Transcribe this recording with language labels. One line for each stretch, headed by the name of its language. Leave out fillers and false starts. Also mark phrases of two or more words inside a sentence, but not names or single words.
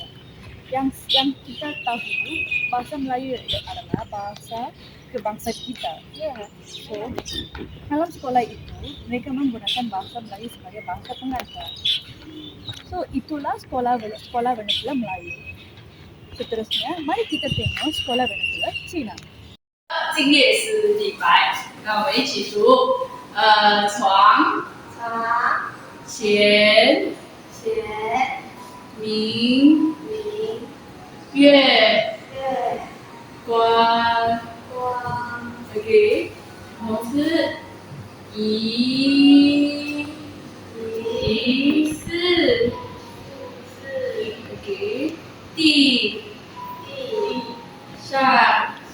Malay: Yang kita tahu, bahasa Melayu adalah bahasa kebangsaan kita. So, dalam sekolah itu, mereka menggunakan bahasa Melayu sebagai bahasa pengantar. So, itulah sekolah vernacular Melayu. Seterusnya, mari kita tengok sekolah vernacular Cina.
Chinese: 今夜是礼拜，那我们一起读，床、前、明、月、关，OK， 然后是一、四，OK， 地、上。